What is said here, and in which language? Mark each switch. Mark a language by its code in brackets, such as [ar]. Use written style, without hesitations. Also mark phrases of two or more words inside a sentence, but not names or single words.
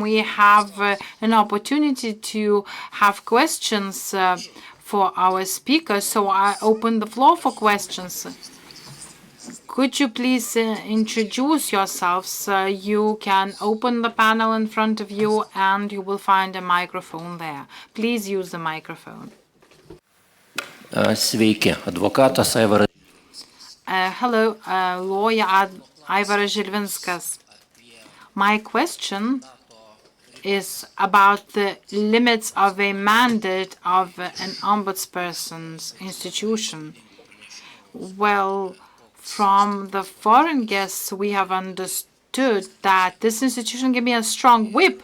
[en] We have an opportunity to have questions for our speakers, so I open the floor for questions. Could you please introduce yourselves? You can open the panel in front of you and you will find a microphone there. Please use the microphone. [lt] Sveiki, advokatas Aivaras. [en] Hello, lawyer Aivaras Žilvinskas. My question is about the limits of a mandate of an ombudsperson's institution. Well, from the foreign guests, we have understood that this institution can be a strong whip.